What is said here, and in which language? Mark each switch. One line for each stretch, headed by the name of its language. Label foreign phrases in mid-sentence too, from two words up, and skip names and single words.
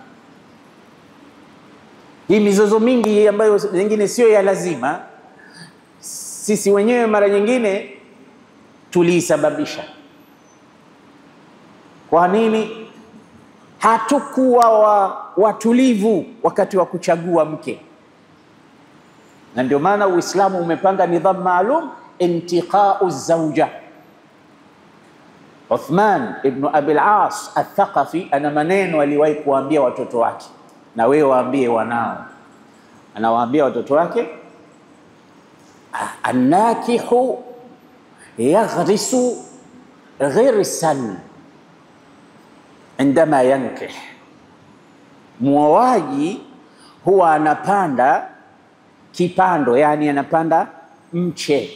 Swahili: Hii mizozo mingi ambayo nyingine sio ya lazima, sisi wenyewe mara nyingine tuliisababisha. Kwa nini? Hatukuwa watulivu wakati wa kuchagua mke. Na ndio maana Uislamu umepanga nidhamu maalum,
Arabic: انتقاء الزوجة.
Swahili: Uthman ibn Abi al-As al-Thaqafi ana maneno aliwahi kuambia watoto wake, na wewe waambie wanao. Anawaambia watoto wake,
Arabic: الناكح يغرس غرسا عندما ينكح,
Swahili: muoaji huwa anapanda kipando, yani anapanda mche.